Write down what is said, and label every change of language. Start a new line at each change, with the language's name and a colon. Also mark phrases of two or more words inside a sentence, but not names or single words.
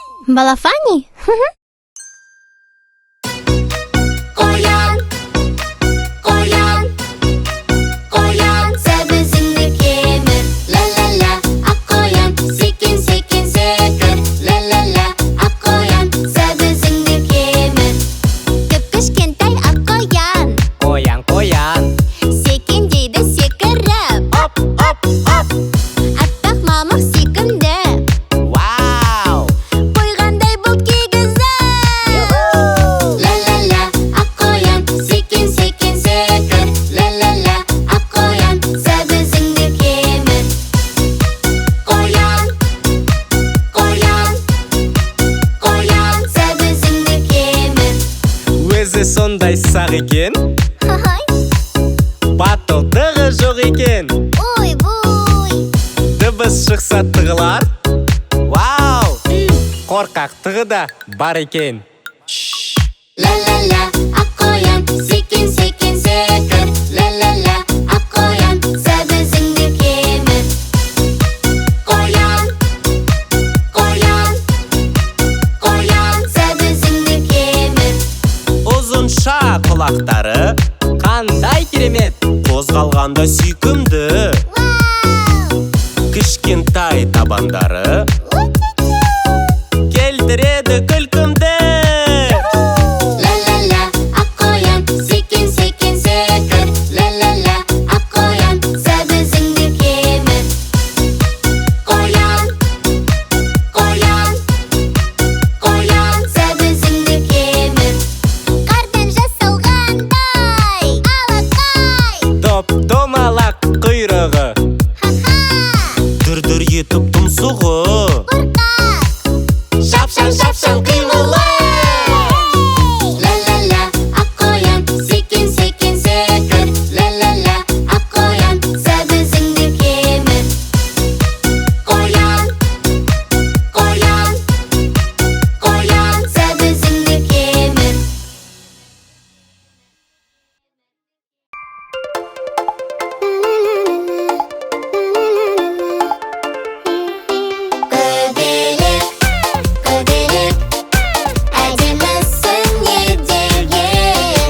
Uzbek: Балафани? Qo'yan, qo'yan, qo'yan, sabzingni kemir. La la la, qo'yan, sekin sekin sekir. La la la, qo'yan, sabzingni kemir. Kichkintoy qo'yan, Qo'yan, sekin deydi sekirib. hop, hop, hop. Appak momiq sekindi, Wow! qo'yganday bo'p kiygizib. La la la, qo'yan, sekin sekin sekir. La la la, qo'yan, sabzingni kemir. Qo'yan, qo'yan, qo'yan, sabzingni kemir.
Kazakh: Өзі сондай сақ екен, Hoy, батылдығы жоқ екен. oy voy. Дыбыс шықса тығылар. Вау! Қорқақтығы да бар екен. La la la,
Uzbek: qo'yan, sekin sekin sekir. La la la, qo'yan, sabzingni kemir. Qo'yan, qo'yan, qo'yan, sabzingni kemir.
Kazakh: Ұзынша құлақтары қандай керемет, қозғалғанда сүйкімді. Кішкентай табандары келтіреді күлкімді. La la la,
Uzbek: qo'yan, sekin sekin sekir. La la la, qo'yan, sabzingni kemir. Qo'yan, qo'yan, qo'yan, sabzingni kemir.
Kazakh: Qardan жасалғандай алақай. Топ-томалақ құйрығы, дүр-дүр етіп тұмсығы. Шапшаң қимылы. La la la,
Uzbek: qo'yan, sekin sekin sekir. La la la, qo'yan, sabzingni kemir. Qo'yan, qo'yan, qo'yan, sabzingni kemir.
Kazakh: Көбелек, көбелек, әдемісің еделген.